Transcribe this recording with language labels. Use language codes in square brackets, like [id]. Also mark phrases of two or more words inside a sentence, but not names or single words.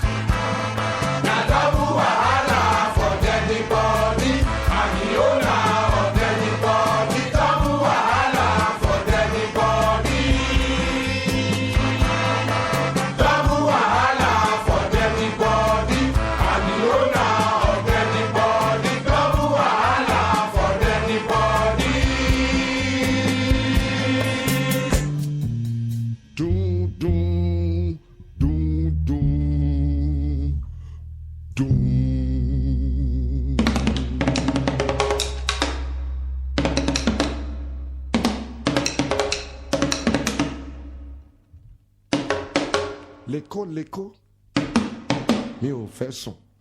[pcm] Na double wahala for anybody, and the owner of anybody. Double wahala for anybody. Double wahala for anybody, and the owner of anybody. Double wahala for anybody. Doom, doom, doom, doom, doom. [yo] Léko, mi ò fẹ́ sùn.